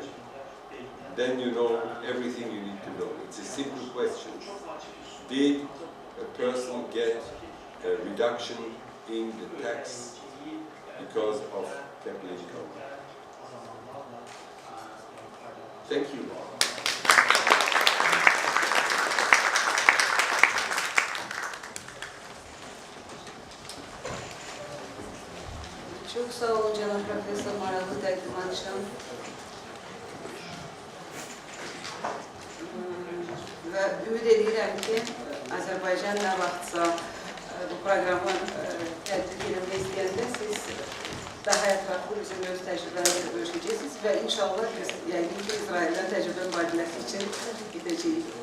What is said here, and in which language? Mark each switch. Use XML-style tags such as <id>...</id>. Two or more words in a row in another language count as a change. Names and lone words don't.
<en>Then you know everything you need to know. It's a simple question. Did a person get a reduction in the tax because of capital income? Thank you.</en> <az>Çok sağ olun Cenab Profesör Maralı Dəqdimançım. Və ümid edirəm ki, Azərbaycan nə vaxtsa bu proqramı tədqiq etmək istəyəndə siz daha ətraflı bizim öz təcrübələrlə görüşəcəksiniz və inşallah biz yəqin ki, İsraildən təcrübə mübadiləsi üçün gedəcəyik.</az>